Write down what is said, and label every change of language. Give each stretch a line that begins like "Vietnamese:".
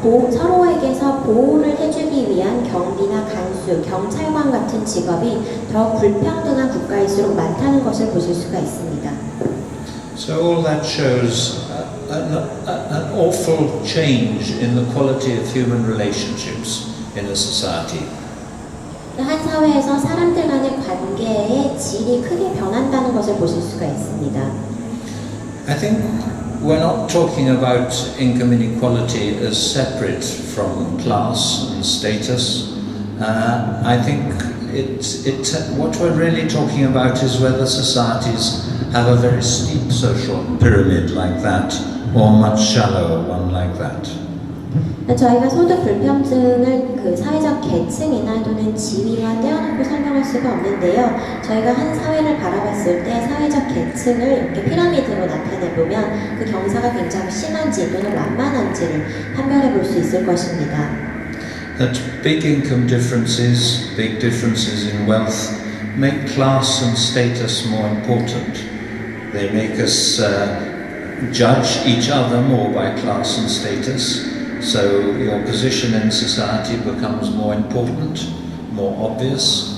Korean: 서로에게서 보호를 해주기 위한 경비나 간수, 경찰관 같은 직업이 더 불평등한 국가일수록 많다는 것을 보실 수가 있습니다.
English: So all that shows an awful change in the quality of human relationships in a society.
Korean: 한 사회에서 사람들 간의 관계의 질이 크게 변한다는 것을 보실 수가 있습니다.
English: I think we're not talking about income inequality as separate from class and status. I think what we're really talking about is whether societies have a very steep social pyramid like that or much shallower one like that.
Korean: 저희가 소득 불평등을 그 사회적 계층이나 또는 지위와 떼어놓고 설명할 수가 없는데요. 저희가 한 사회를 바라봤을 때 사회적 계층을 이렇게 피라미드로 나타내보면 그 경사가 굉장히 심한지 또는 완만한지를 판별해 볼 수 있을 것입니다.
English: That big income differences, big differences in wealth, make class and status more important. They make us judge each other more by class and status. So your position in society becomes more important, more obvious.